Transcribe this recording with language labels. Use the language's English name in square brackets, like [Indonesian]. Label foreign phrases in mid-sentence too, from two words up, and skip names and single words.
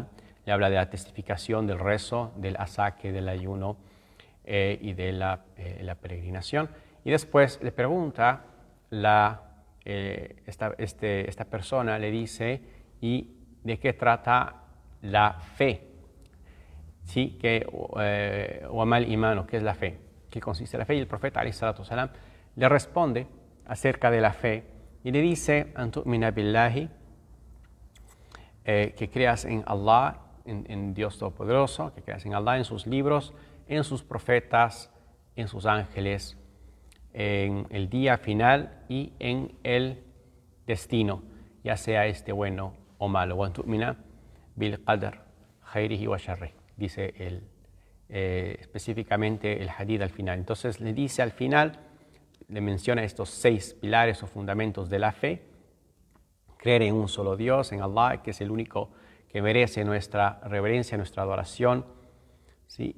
[Spanish] Le habla de la testificación, del rezo, del asaque, del ayuno y de la peregrinación. Y después le pregunta, esta persona le dice, ¿y de qué trata la fe? ¿Sí? [Arabic] وما الإيمان, [Spanish] ¿qué es la fe? ¿Qué consiste la fe? Y el profeta, [Arabic] عليه الصلاة والسلام, [Spanish] le responde acerca de la fe y le dice, [Arabic] أن تؤمن بالله, [Spanish] que creas en Allah, en Dios Todopoderoso, que creas en Allah, en sus libros, en sus profetas, en sus ángeles, en el día final y en el destino, ya sea bueno o malo. [Arabic] وتؤمن بالقدر خيره وشره, [Spanish] dice específicamente el hadith al final. Entonces le dice al final, le menciona estos 6 pilares o fundamentos de la fe: creer en un solo Dios, en Allah, que es el único que merece nuestra reverencia, nuestra adoración, ¿sí?